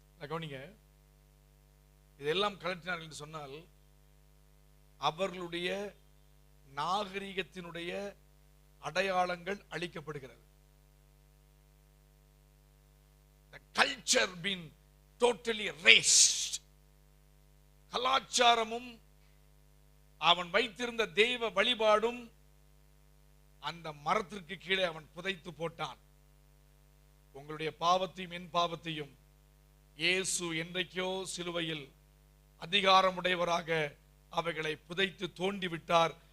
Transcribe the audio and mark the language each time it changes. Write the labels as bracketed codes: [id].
[ta] கவனிங்க, இதெல்லாம் கலட்டினார்கள் என்று சொன்னால் அவர்களுடைய நாகரிகத்தினுடைய அடையாளங்கள் அழிக்கப்படுகிறது. [en] The culture been totally erased. [ta] கலாச்சாரமும் அவன் வைத்திருந்த தெய்வ வழிபாடும் அந்த மரத்திற்கு கீழே அவன் புதைத்து போட்டான். உங்களுடைய பாவத்தையும் என் பாவத்தையும் இயேசு என்றைக்கோ சிலுவையில் அதிகாரமுடையவராக அவைகளை புதைத்து தோண்டி விட்டார்.